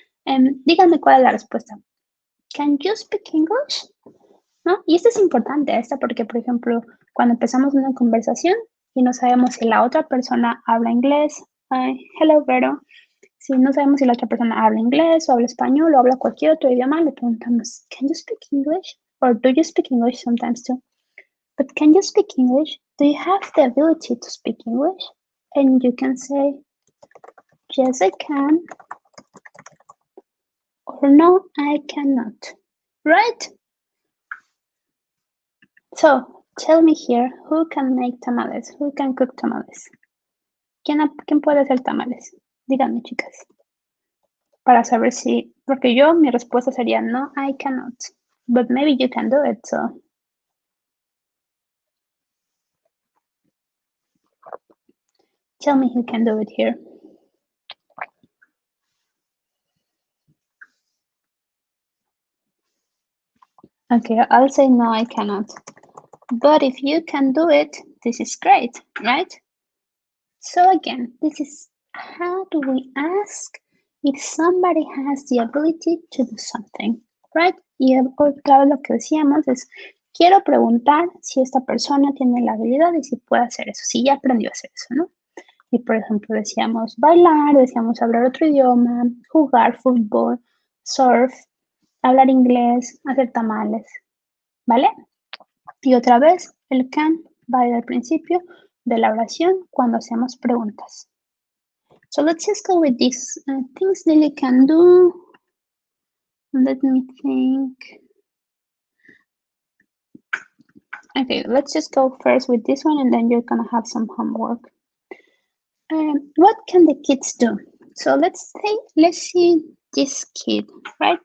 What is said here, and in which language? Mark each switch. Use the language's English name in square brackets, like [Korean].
[Spanish] Díganme cuál es la respuesta. [English] Can you speak English? [Spanish] ¿No? Y esto es importante, porque, por ejemplo, cuando empezamos una conversación y no sabemos si la otra persona habla inglés, hello, Vero. Si no sabemos si la otra persona habla inglés o habla español o habla cualquier otro idioma, le preguntamos, [English] can you speak English? Or do you speak English sometimes too? But can you speak English? Do you have the ability to speak English? And you can say, yes, I can. Or no, I cannot. Right? So, tell me here, who can make tamales? Who can cook tamales? [Spanish] ¿Quién puede hacer tamales? Díganme, chicas. Para saber si, porque mi respuesta sería [English] no, I cannot. But maybe you can do it, so. Tell me who can do it here. Okay, I'll say no, I cannot. But if you can do it, this is great, right? So again, this is how do we ask if somebody has the ability to do something, right? [Spanish] Y otra vez lo que decíamos es, quiero preguntar si esta persona tiene la habilidad y si puede hacer eso, si ya aprendió a hacer eso, ¿no? Y por ejemplo decíamos bailar, decíamos hablar otro idioma, jugar fútbol, surf, hablar inglés, hacer tamales, ¿vale? Y otra vez el can va a ir al principio de la oración cuando hacemos preguntas. [English] So let's just go with these things Lily can do. Let me think. Okay, let's just go first with this one and then you're gonna have some homework. What can the kids do? So let's see this kid, right?